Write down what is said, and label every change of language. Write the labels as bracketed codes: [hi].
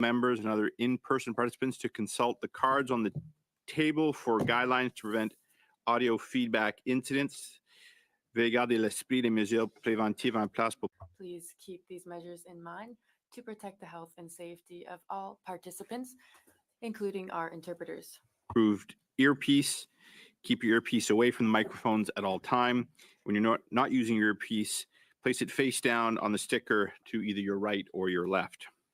[en] members and other in-person participants to consult the cards on the table for guidelines to prevent audio feedback incidents. [fr] Veuillez garder l'esprit des mesures préventives en place pour. [en] Please keep these measures in mind to protect the health and safety of all participants, including our interpreters. Approved earpiece. Keep your earpiece away from the microphones at all time. When you're not using your earpiece, place it face down on the sticker to either your right or your left.